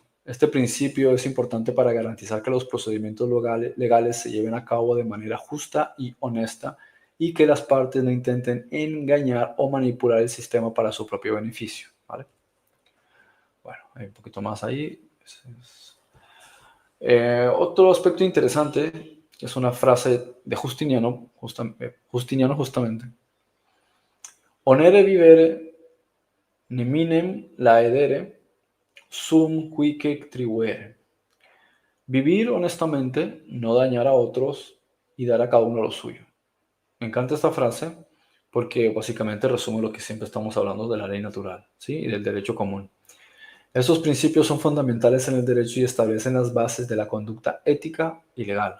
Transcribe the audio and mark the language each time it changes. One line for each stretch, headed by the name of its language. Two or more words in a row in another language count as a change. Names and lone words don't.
Spanish: Este principio es importante para garantizar que los procedimientos legales se lleven a cabo de manera justa y honesta y que las partes no intenten engañar o manipular el sistema para su propio beneficio, ¿vale? Bueno, hay un poquito más ahí. Otro aspecto interesante es una frase de Justiniano, Justiniano justamente.
Latin: Onere vivere neminem laedere sum quique tribuere.
Spanish: Vivir honestamente, no dañar a otros y dar a cada uno lo suyo. Me encanta esta frase porque básicamente resume lo que siempre estamos hablando de la ley natural, ¿sí? Y del derecho común. Estos principios son fundamentales en el derecho y establecen las bases de la conducta ética y legal.